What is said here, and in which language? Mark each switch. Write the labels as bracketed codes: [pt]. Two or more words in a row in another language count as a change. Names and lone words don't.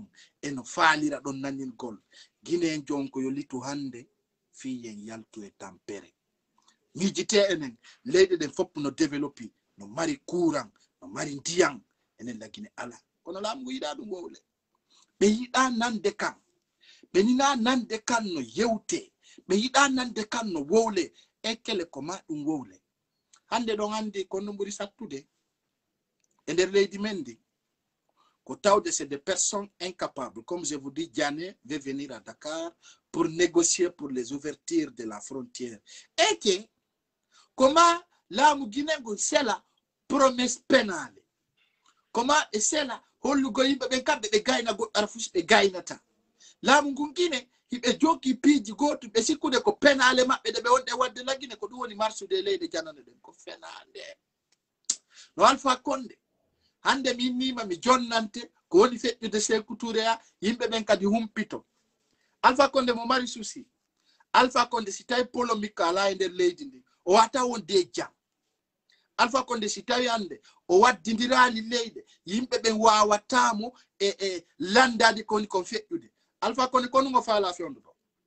[ff] eno faalira ɗon naningol Guinée jon ko yo litu hande fiyen yaltu e tampere mijite enen leyɗe ɗen fopp no développi no mari courant no mari ndiyam enen la Guinée ala kono laamu yiɗa ɗum wowle ɓe yiɗa nande kan ɓe nina nande kan no yewte ɓe yiɗa nande kan no wowle ekkele ko ma ɗum wowle hande ɗon andi kono ɓuri sattude e nder leydi men ndi ko tawde [fr] c'est des personnes incapables comme je vous dis Diané veut venir à Dakar pour négocier pour les ouvertures de la frontière et que comment [ff] laamu Guinée sela [fr] promesse pénale comment [ff] e sela hollugo yimɓe ɓen kamɓe ɓe gayna goɗɗo ara fusi ɓe gaynata laamu ngun Guinée hiɓe jogi piiji goto ɓe sikkude ko penale maɓɓe ɗe ɓe wonɗe wadde lagine ko ɗum woni marsude leyɗe janane ɗen ko fenande no Alpha Condé hande mi innima mi jonnante ko woni feƴƴude Sékou Touré a yimɓe ɓen kadi humpito Alpha Condé mo mari souci Alpha Condé si tawi polémique ala e nder leydi ndi o wata wonde jam Alpha Condé si tawi hande o waddidirali leyɗe yimɓe ɓen wawatamo e landade ko woni kon feƴƴude Alpha Condé kono ngo faala fewndo ɗo